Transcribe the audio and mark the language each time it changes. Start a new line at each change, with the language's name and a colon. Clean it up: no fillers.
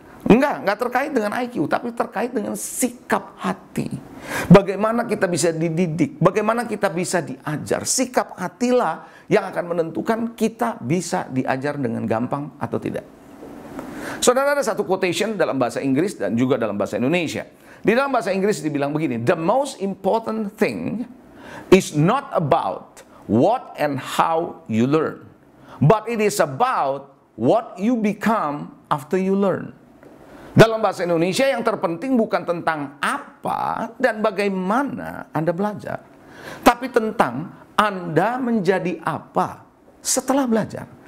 Indonesian: Enggak terkait dengan IQ, tapi terkait dengan sikap hati. Bagaimana kita bisa dididik, bagaimana kita bisa diajar. Sikap hatilah yang akan menentukan kita bisa diajar dengan gampang atau tidak. Saudara, ada satu quotation dalam bahasa Inggris dan juga dalam bahasa Indonesia. Di dalam bahasa Inggris dibilang begini,
English: the most important thing is not about what and how you learn, but it is about what you become after you learn.
Indonesian: Dalam bahasa Indonesia, yang terpenting bukan tentang apa dan bagaimana Anda belajar, tapi tentang Anda menjadi apa setelah belajar.